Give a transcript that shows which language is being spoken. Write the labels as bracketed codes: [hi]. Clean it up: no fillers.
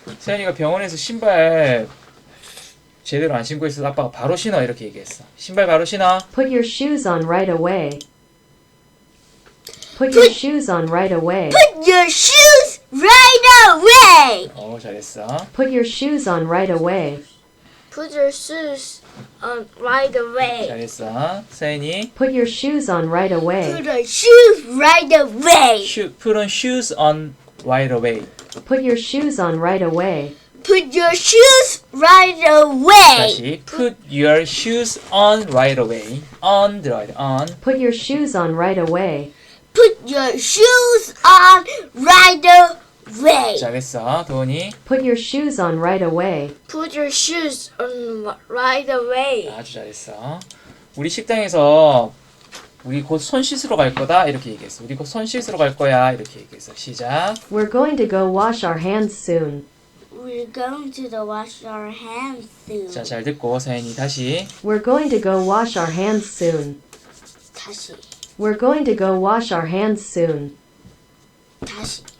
[ko] 서연이가 병원에서 신발 제대로 안 신고 있어서 아빠가 바로 신어 이렇게 얘기했어. 신발 바로 신어. [en] Put your shoes on right away. Put your shoes on right away. Put your shoes right away. [ko] 잘했어. [en] Put your shoes on right away. Put your shoes on right away. [ko] 잘했어. 서연이. [en] Put your shoes on right away. Put your shoes right away. Put on shoes on right away. Put your shoes on right away. Put your shoes right away. [ko] 다시. [en] Put your shoes on right away. On right on. Put your shoes on right away. Put your shoes on right away. [ko] 잘했어. 도원이. [en] Put your shoes on right away. Put your shoes on right away. [ko] 아주 잘했어. 우리 식당에서 우리 곧 손 씻으러 갈 거다 이렇게 얘기했어. 우리 곧 손 씻으러 갈 거야 이렇게 얘기했어. 시작. [en] We're going to go wash our hands soon. We're going to wash our hands soon. [ko] 자, 잘 듣고 서연이 다시. [en] We're going to go wash our hands soon. [ko] 다시. [en] We're going to go wash our hands soon. [ko] 다시.